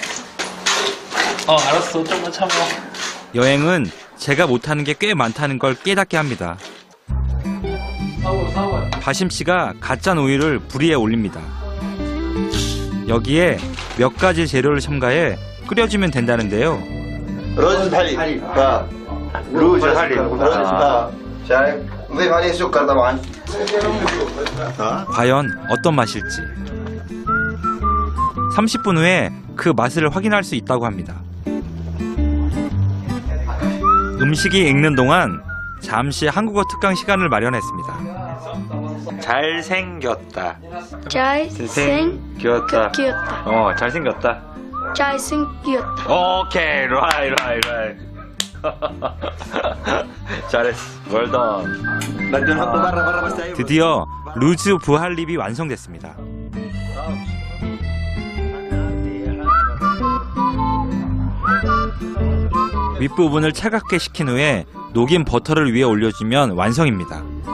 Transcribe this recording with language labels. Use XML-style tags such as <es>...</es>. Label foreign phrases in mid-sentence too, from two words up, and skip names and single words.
<ko>알았어, 좀만 참아. 여행은 제가 못하는 게 꽤 많다는 걸 깨닫게 합니다. 바심 씨가 갓 짠 우유를 불 위에 올립니다. 여기에 몇 가지 재료를 첨가해 끓여주면 된다는데요.</ko> <ar>رز بحليب روز بحليب شايف نضيف عليه سكر طبعا.</ar> <ko>과연 어떤 맛일지 30분 후에 그 맛을 확인할 수 있다고 합니다. 음식이 익는 동안 잠시 한국어 특강 시간을 마련했습니다. 잘생겼다. 잘생겼다. 잘생겼다. 잘생겼다. 오케이,</ko> <en>right. 잘했어. well done.</en> <ko>드디어 루즈 부할립이 완성됐습니다. 윗부분을 차갑게 식힌 후에 녹인 버터를 위에 올려주면 완성입니다.</ko>